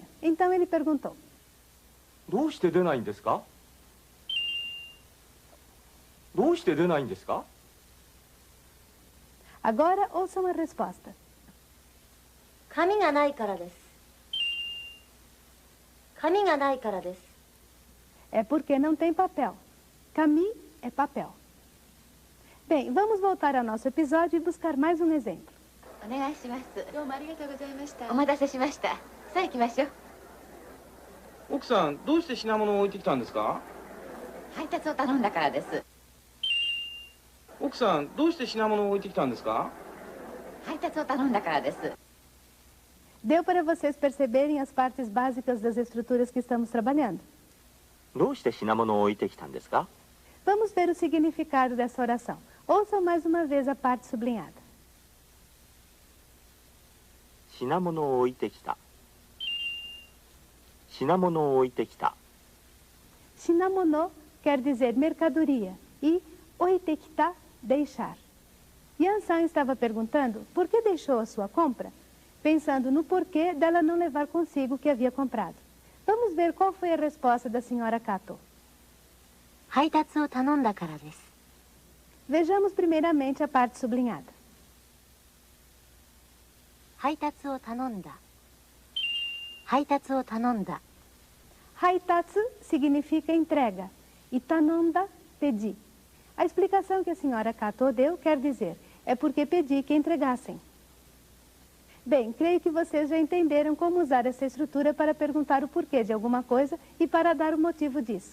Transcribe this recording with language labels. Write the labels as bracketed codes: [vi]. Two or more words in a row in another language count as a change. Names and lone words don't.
[pt] Então ele perguntou. [ja] どうして出ないんですか？どうして出ないんですか？ [pt] Agora ouçam a resposta. [ja] 紙がないからです。紙がないからです。 [pt] É porque não tem papel. Kami é papel. Bem, vamos voltar ao nosso episódio e buscar mais um exemplo. [ja] お願いします。どうもありがとうございました。お待たせしました。さあ行きましょう。奥さん、どうして品物を置いてきたんですか？配達を頼んだからです。奥さん、どうして品物を置いてきたんですか？配達を頼んだからです。 [pt] Deu para vocês perceberem as partes básicas das estruturas que estamos trabalhando. [ja] どうして品物を置いてきたんですか？ [pt] Vamos ver o significado dessa oração. Ouçam mais uma vez a parte sublinhada. [ja] 品物を置いてきた。品物を置いてきた。 [pt] Shinamono quer dizer mercadoria e oitekita, deixar. Yan-san estava perguntando por que deixou a sua compra, pensando no porquê dela não levar consigo o que havia comprado. Vamos ver qual foi a resposta da senhora Kato. [ja] 配達を頼んだからです。 [pt] Vejamos primeiramente a parte sublinhada. [ja] 配達を頼んだ。配達を頼んだ。 [pt] Haitatsu significa entrega e tanonda, pedi. A explicação que a senhora Kato deu quer dizer, é porque pedi que entregassem. Bem, creio que vocês já entenderam como usar essa estrutura para perguntar o porquê de alguma coisa e para dar o motivo disso.